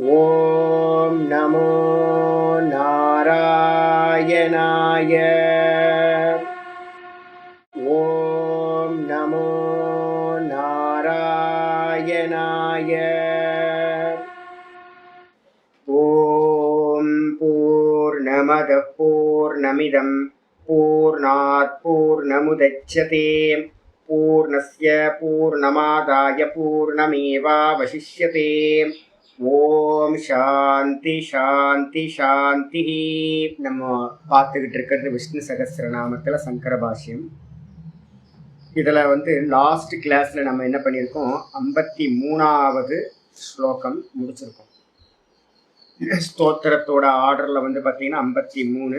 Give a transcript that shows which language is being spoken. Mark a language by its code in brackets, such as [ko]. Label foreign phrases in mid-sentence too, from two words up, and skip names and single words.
[sa] ॐ नमो नारायणाय. ॐ नमो नारायणाय. ॐ पूर्णमदः पूर्णमिदं पूर्णात् पूर्णमुदच्यते पूर्णस्य पूर्णमादाय पूर्णमेवावशिष्यते. ॐ शान्तिः शान्तिः शान्तिः. [ta] நம்ம பார்த்துக்கிட்டு இருக்கிறது விஷ்ணு சகஸ்ரநாமத்தில் சங்கர பாஷ்யம். இதில் [en] last class [ta] நம்ம என்ன பண்ணியிருக்கோம், 53வது ஸ்லோகம் முடிச்சிருக்கோம். ஸ்தோத்திரத்தோட ஆர்டரில் பார்த்தீங்கன்னா 53.